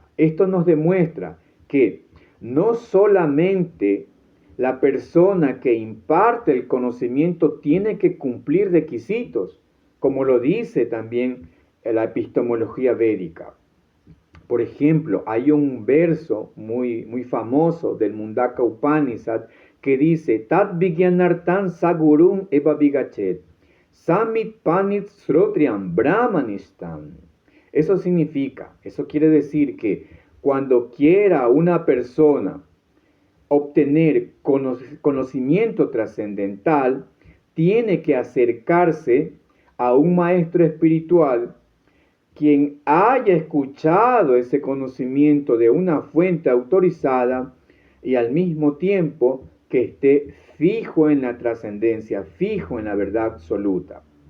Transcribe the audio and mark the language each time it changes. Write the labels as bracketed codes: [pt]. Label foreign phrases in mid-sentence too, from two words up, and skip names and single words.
[es] Esto nos demuestra que no solamente la persona que imparte el conocimiento tiene que cumplir requisitos, como lo dice también la epistemología védica. Por ejemplo, hay un verso muy famoso del Mundaka Upanishad que dice: [sa] तद्विज्ञानार्थं स गुरुम् एव अभिगच्छेत्, समित्पाणिः श्रोत्रियं ब्रह्मनिष्ठम्. [es] Eso quiere decir que cuando quiera una persona obtener conocimiento trascendental, tiene que acercarse a un maestro espiritual quien haya escuchado ese conocimiento de una fuente autorizada y al mismo tiempo que esté fijo en la trascendencia, fijo en la verdad absoluta.